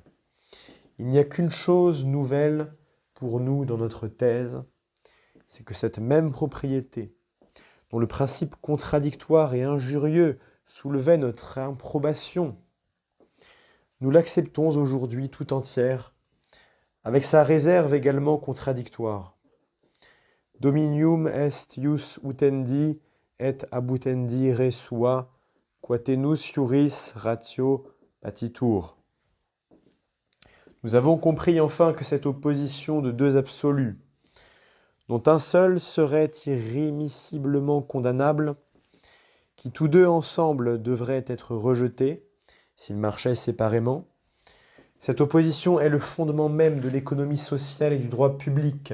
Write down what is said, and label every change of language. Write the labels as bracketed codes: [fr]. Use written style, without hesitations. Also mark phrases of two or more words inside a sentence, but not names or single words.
[fr] Il n'y a qu'une chose nouvelle pour nous dans notre thèse, c'est que cette même propriété, dont le principe contradictoire et injurieux soulevait notre improbation, nous l'acceptons aujourd'hui tout entière, avec sa réserve également contradictoire. [la] Dominium est ius utendi et abutendi re sua, quatenus iuris ratio patitur. [fr] Nous avons compris enfin que cette opposition de deux absolus, dont un seul serait irrémissiblement condamnable, qui tous deux ensemble devraient être rejetés, s'ils marchaient séparément, cette opposition est le fondement même de l'économie sociale et du droit public.